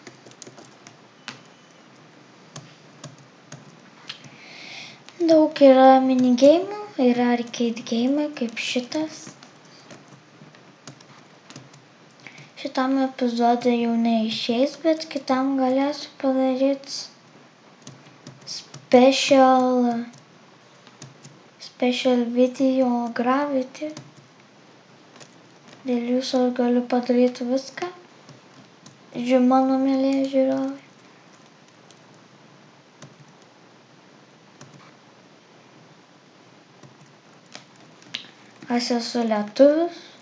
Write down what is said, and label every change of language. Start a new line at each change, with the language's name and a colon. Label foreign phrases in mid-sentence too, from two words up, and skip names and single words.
Lithuanian: Daug yra minigeimų, yra
English: arcade game,
Lithuanian: kaip šitas. Šitam epizodui jau neišeis, bet kitam galėsiu padaryti
English: special video
Lithuanian: Gravity. Dėl jūsų galiu padaryti viską. Mano mėlyje žiūrovai. Aš esu lietuvis.